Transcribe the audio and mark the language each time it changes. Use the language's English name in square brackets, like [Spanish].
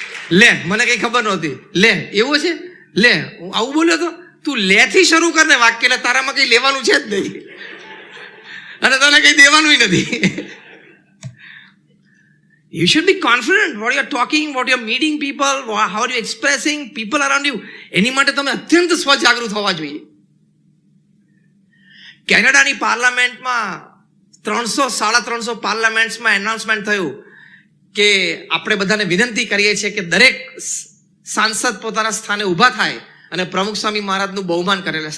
[Gujarati] લે, મને કઈ ખબર નહોતી, લે એવું છે, લે હું આવું બોલ્યો તો, તું લેથી શરૂ કર ને વાક્ય, એટલે તારામાં કઈ લેવાનું છે જ નહીં અને તને કઈ દેવાનું નથી. [English] You should be confident what you're talking, what you're meeting people, how you're expressing people around you. [Gujarati] એની માટે તમે અત્યંત સ્વજાગૃત હોવા જોઈએ. કેનેડાની પાર્લામેન્ટમાં 300-350 પાર્લામેન્ટ્સમાં એનાઉન્સમેન્ટ થયું કે આપણે બધાને વિનંતી કરીએ છીએ કે દરેક સાંસદ પોતાના સ્થાને ઊભા થાય અને પ્રમુખ સ્વામી મહારાજનું બહુમાન કરેલા.